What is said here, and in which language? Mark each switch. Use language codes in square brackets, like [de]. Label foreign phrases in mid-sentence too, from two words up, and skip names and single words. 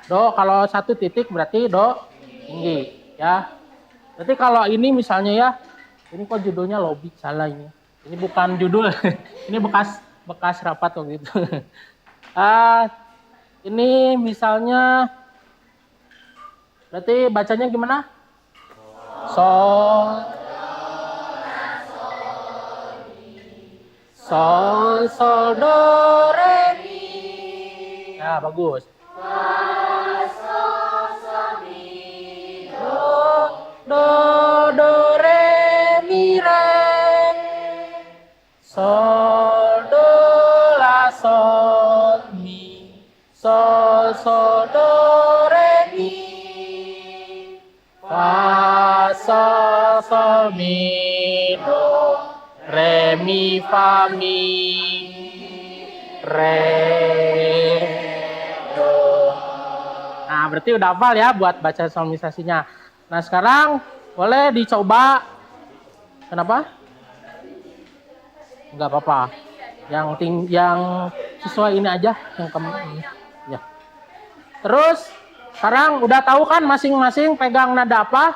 [id] Do, kalau 1 titik berarti do tinggi ya. Berarti kalau ini misalnya ya, ini kok judulnya lobby, salah ini. Ini bukan judul, ini bekas rapat waktu itu. Ini misalnya, berarti bacanya gimana? Sol, sol, do, re, mi. Ya, bagus. Do, re, mi, re. Sol, do, la, sol, mi. Sol, do, re, mi. Fa, sol, mi, do. Re, mi, fa, mi. Re, do. Nah, berarti udah hafal ya buat baca solmisasinya. Nah, sekarang boleh dicoba. Kenapa? Enggak apa-apa. Yang sesuai ini aja yang ya. Terus sekarang udah tahu kan masing-masing pegang nada apa?